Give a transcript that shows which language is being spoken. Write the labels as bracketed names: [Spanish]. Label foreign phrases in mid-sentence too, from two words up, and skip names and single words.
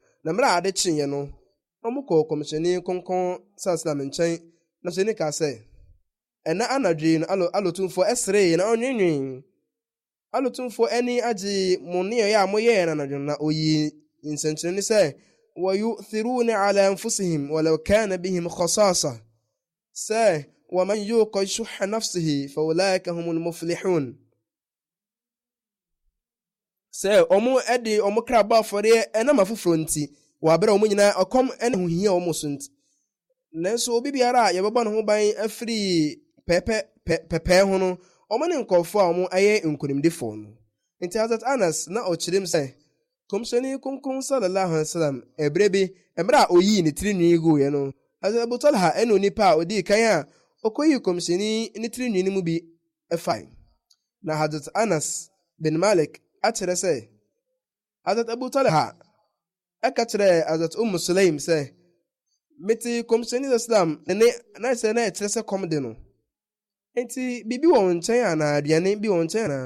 [Akan] Na mmerɛ a ade kyeeɛ no ɔmo kɔ kɔmhyɛni kɔnkɔn sallallahu nkyɛn na hyɛni kaa sɛ ɛna anadwo no alotumfoɔ ɛseree na ɔnwenwen. Alotumfoɔ ani agye mo nneɛyɛ a moyɛɛ no anadwo na oyi nsɛnkyerɛnne sɛ [Arabic] ويؤثرون على أنفسهم ولو كان بهم خصاصة سا ومن يوق شح نفسه فأولئك هم المفلحون. [Akan] sɛ ɔmo ɛde ɔmo kra bɔ afɔre ɛnam afoforɔ nti wɔabrɛ ɔmo nyinaa ɔkɔm ɛne hohia ɔmo so nti. Nanso obi biara a yɛbɛbɔ ne ho ban afiri pɛpɛɛ ho no ɔmo ne nkɔɔfoɔ a ɔmo ɛyɛ nkonimdifoɔ no. Nti Hazrat Anas na ɔkyerɛm sɛ kɔmhyɛni kunkun [Arabic] صلى الله عليه وسلم [Akan] ɛberɛ bi mmerɛ a oyii ne tirinwi guiɛ no Hazrat Abu Talha ɛne onipa a odii kan a ɔkɔyii kɔmhyɛni ne tirinwi no mu bi ɛfae. Na Hazrat Anas bin Malik akyerɛ sɛ Hazrat Abu Talha ɛka kyerɛ Hazrat Sulaim sɛ mete kɔmhyɛni Islam ne na sɛ na ɛkyerɛ sɛ kɔm de no enti biribi wɔ wo nkyɛn anaa aduane bi wɔ wo nkyɛn anaa.